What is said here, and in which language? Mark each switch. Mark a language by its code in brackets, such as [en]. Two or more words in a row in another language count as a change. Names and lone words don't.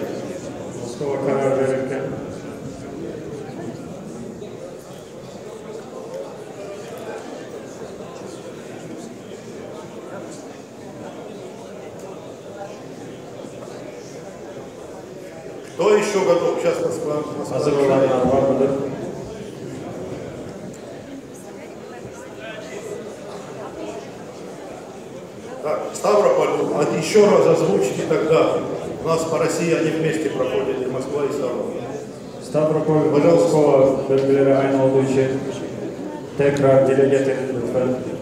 [tr] Moskova karar verirken [ru] Кто еще готов? Сейчас Москва [tr] hazır olanlar var mıdır? [ru] Так, Ставрополь, еще раз озвучите тогда. У нас по России они вместе проходят, и Москва, и Ставрополь. [tr] Stavropol ve Moskova bölgeleri aynı olduğu için tekrar dile getirin lütfen.